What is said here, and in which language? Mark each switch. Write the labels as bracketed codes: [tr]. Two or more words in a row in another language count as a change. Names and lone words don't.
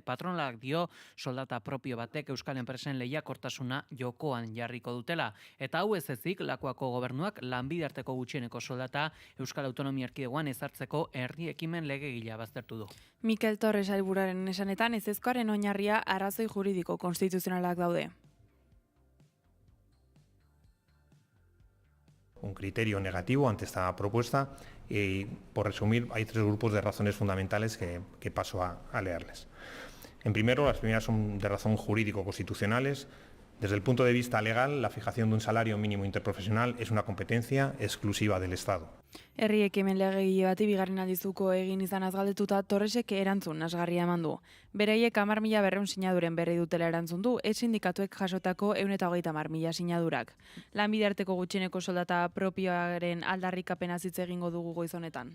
[eu] Patronalak dio soldata propio batek Euskal enpresen lehiakortasuna jokoan jarriko dutela. Eta hau ez ezik, lakoako gobernuak lanbidarteko gutxieneko soldata Euskal Autonomia Erkidegoan ezartzeko herri ekimen legegilea baztertu du. Mikel Torres sailburuaren esanetan ezezkoaren oinarria arrazoi juridiko konstituzionalak daude. [es] Un criterio negativo ante esta propuesta y, por resumir, hay 3 grupos de razones fundamentales que paso a leerles. En primero, las primeras son de razón jurídico-constitucionales. Desde el punto de vista legal, la fijación de un salario mínimo interprofesional es una competencia exclusiva del Estado. [eu] Herri ekimen legegile bati bigarren aldizuko egin izanaz galdetuta Torresek erantzun nasgarria eman du. Beraiek 10.200 sinaduren berri dutela erantzun du, sindikatuek jasotako 130.000 sinadurak. Lanbidarteko gutxieneko soldata propioaren aldarrikapena hitz egingo dugu goiz honetan.